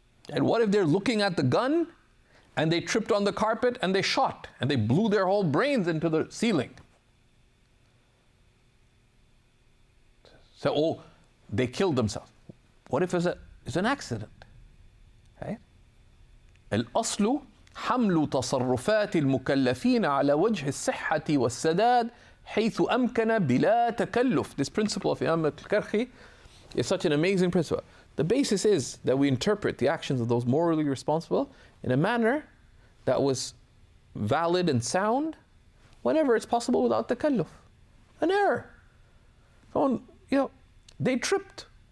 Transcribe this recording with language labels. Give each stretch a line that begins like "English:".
English: And what if they're looking at the gun and they tripped on the carpet and they shot and they blew their whole brains into the ceiling? So, they killed themselves. What if it's an accident? Right?
Arabic: الأصل حمل تصرفات المكلفين على وجه الصحة والسداد حيث أمكن بلا تكلف.
English: This principle of Imam al-Karhi is such an amazing principle. The basis is that we interpret the actions of those morally responsible in a manner that was valid and sound whenever it's possible without takalluf. An error. Someone, they tripped.